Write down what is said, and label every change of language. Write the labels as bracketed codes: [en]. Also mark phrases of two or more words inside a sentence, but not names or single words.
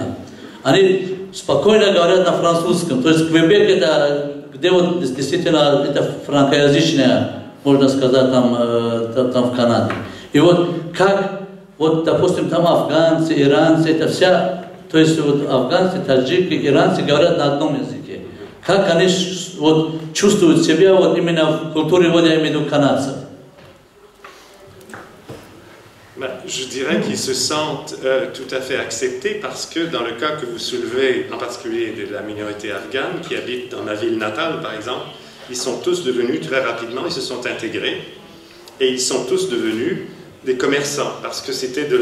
[ru] Они спокойно говорят на французском, то есть Квебек это, где вот действительно это франкоязычная, можно сказать, там в Канаде. И вот как, вот, допустим, там афганцы, иранцы, это вся, то есть вот афганцы, таджики, иранцы говорят на одном языке. Как они вот чувствуют себя вот именно в культуре, вот я имею в виду канадцев? [fr] Je dirais qu'ils se sentent tout à fait acceptés parce que dans le cas que vous soulevez, en particulier de la minorité afghane qui habite dans ma ville natale par exemple, ils sont tous devenus très rapidement, ils se sont intégrés et ils sont tous devenus des commerçants parce que c'était de